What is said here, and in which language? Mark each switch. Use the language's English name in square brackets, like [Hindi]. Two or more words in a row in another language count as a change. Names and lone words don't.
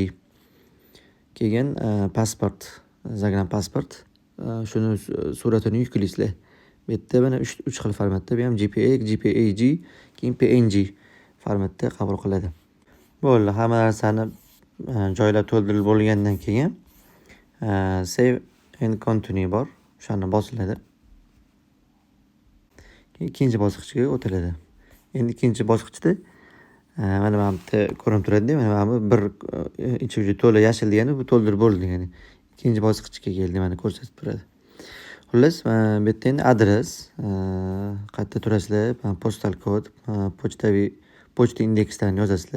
[Uzbek] Keyin pasport, Zagram pasport. Shuni suratini yuklaysizlar. Bu yerda mana 3 xil formatda, bu ham JPEG, JPEG, keyin PNG formatda qabul qiladi. Bo'ldi, hamma narsani joylab to'ldirib bo'lgandan keyin [English] save and continue [Uzbek] bor. O'shani bosiladi. Keyin ikkinchi bosqichga o'tiladi. Endi ikkinchi bosqichda mana bu yerda ko'rinib turadi. Mana bu bir ichi to'la yashil degani bu to'ldirib bo'ldi degani. Ikkinchi bosqichga keldi, mana ko'rsatib turadi. Xullas, bu yerda endi adres, qayerda turasizlar, [English] postal kod, [Uzbek] pochta indekslarni yozasizlar.